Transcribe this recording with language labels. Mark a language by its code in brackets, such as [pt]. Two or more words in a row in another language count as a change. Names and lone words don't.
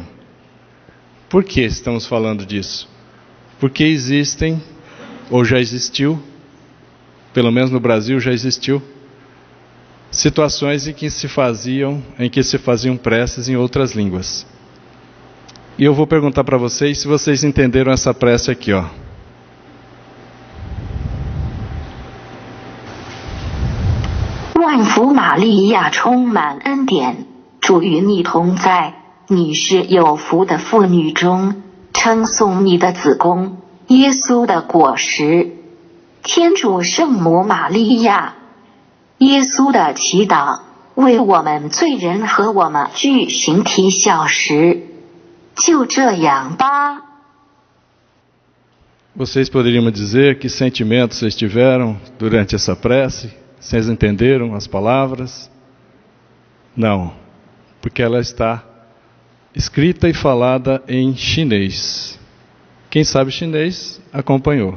[pt] Por que estamos falando disso? Porque existem, ou já existiu, pelo menos no Brasil já existiu, situações em que se faziam preces em outras línguas. E eu vou perguntar para vocês se vocês entenderam essa prece aqui, ó. [zh] 万福玛利亚充满恩典，主与你同在，你是有福的妇女中，称颂你的子宫，耶稣的果实。天主圣母玛利亚，耶稣的祈祷，为我们罪人和我们具形体小时。就这样吧。 [pt] Vocês poderiam me dizer que sentimentos vocês tiveram durante essa prece? Vocês entenderam as palavras? Não, porque ela está escrita e falada em chinês. Quem sabe chinês acompanhou.